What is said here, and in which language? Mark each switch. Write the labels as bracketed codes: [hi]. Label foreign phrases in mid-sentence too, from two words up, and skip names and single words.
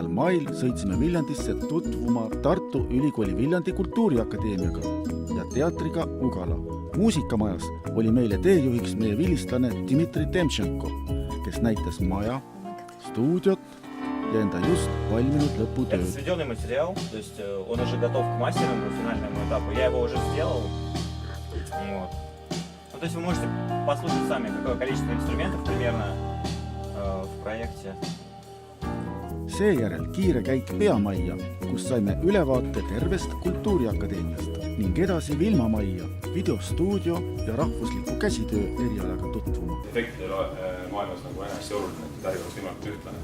[et] mail sõitsime Viljandisse tutvuma Tartu Ülikooli Viljandi Kultuuriakadeemiaga ja teatriga Ugala. Muusikamajas oli meile teejuhiks meie vilistlane Dmitri Temtšenko, kes näitas maja, stuudiot ja enda just valminud lõputööd. [ru] Это сведенный материал, то есть он уже готов к мастерингу, финальному этапу. Я его уже сделал. Вот. Ну, то есть вы можете послушать сами, какое количество инструментов примерно в проекте. [et] Seejärel kiire käik peamajja, kus saime ülevaate tervest Kultuuriakadeemiast ning edasi Vilmamajja, videostuudio ja rahvusliku käsitöö erialaga tutvuma. Efektide maailmas nagu hästi oluline, et äri oleks võimalikult ühtlane.